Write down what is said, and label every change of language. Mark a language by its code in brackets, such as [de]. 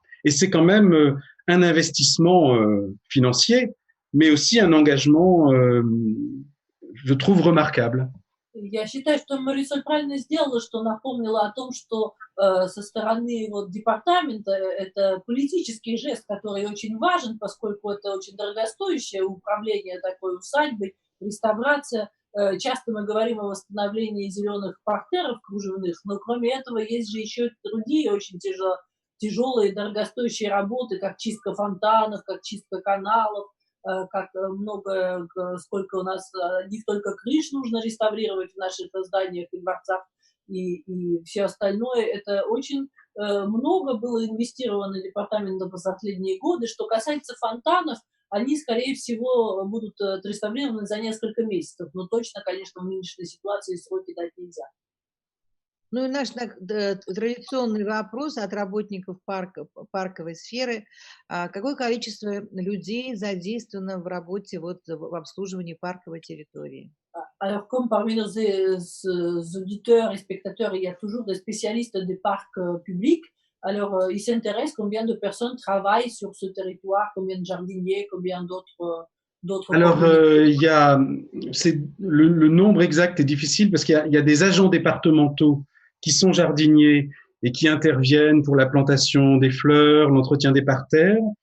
[fr] Et c'est quand même un investissement financier, mais aussi un engagement, je trouve, remarquable. [ru] Я считаю, что Марисоль правильно сделала, что напомнила о том, что со стороны департамента это политический жест, который очень важен, поскольку это очень дорогостоящее управление такой усадьбой, реставрация. Часто мы говорим о восстановлении зеленых партеров кружевных, но кроме этого есть же еще другие очень тяжелые, дорогостоящие работы, как чистка фонтанов, как чистка каналов, как много, сколько у нас одних только крыш нужно реставрировать в наших зданиях и дворцах, и все остальное. Это очень много было инвестировано департаментом за последние годы. Что касается фонтанов, они, скорее всего, будут отреставрированы за несколько месяцев, но точно, конечно, в нынешней ситуации сроки дать нельзя. Ну и наш традиционный вопрос от работников парковой сферы. Какое количество людей задействовано в работе, в обслуживании парковой территории? [fr] Alors, comme parmi nos auditeurs et spectateurs, il y a toujours des spécialistes des parcs publics, alors ils s'intéressent combien de personnes travaillent sur ce territoire, combien de jardiniers, combien d'autres Alors, propriétaires. le nombre exact est difficile parce il y a des agents départementaux qui sont jardiniers et qui interviennent pour la plantation des fleurs, l'entretien des parterres.